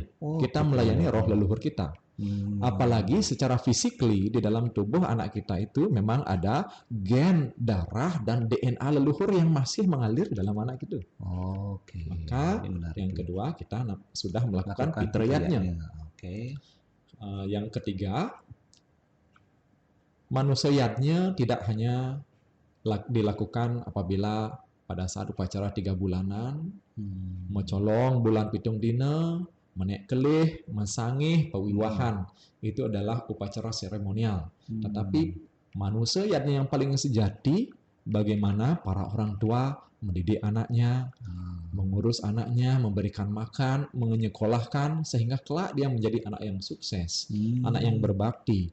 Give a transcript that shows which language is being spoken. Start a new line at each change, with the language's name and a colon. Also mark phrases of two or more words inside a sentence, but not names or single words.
Indonesian: Kita melayani roh leluhur kita. Apalagi secara physically di dalam tubuh anak kita itu memang ada gen, darah, dan DNA leluhur yang masih mengalir dalam anak itu. Maka yang kedua kita sudah melakukan pitriyatnya. Yang ketiga, manusayatnya tidak hanya dilakukan apabila pada saat upacara 3 bulanan,
Balinese: mecolong bulan pitung dina, menek kelih,
Indonesian: mesangih, pewiwahan. Itu adalah upacara seremonial. Tetapi manusayatnya yang paling sejati, bagaimana para orang tua mendidik anaknya, mengurus anaknya, memberikan makan, menyekolahkan, sehingga kelak dia menjadi anak yang sukses, anak yang berbakti.